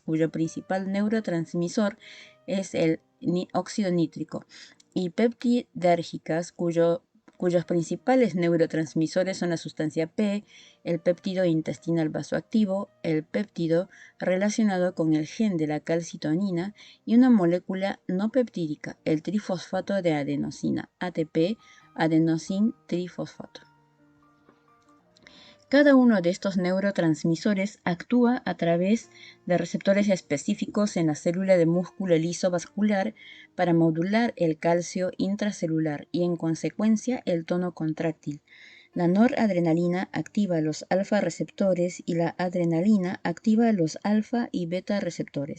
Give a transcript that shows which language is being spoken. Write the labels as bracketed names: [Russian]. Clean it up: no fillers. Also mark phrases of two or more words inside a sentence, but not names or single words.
[Spanish] cuyo principal neurotransmisor es el óxido nítrico, y peptidérgicas, cuyos principales neurotransmisores son la sustancia P, el péptido intestinal vasoactivo, el péptido relacionado con el gen de la calcitonina y una molécula no peptídica, el trifosfato de adenosina, ATP, adenosin trifosfato. Cada uno de estos neurotransmisores actúa a través de receptores específicos en la célula de músculo liso vascular para modular el calcio intracelular y en consecuencia el tono contráctil. La noradrenalina activa los alfa receptores y la adrenalina activa los alfa y beta receptores.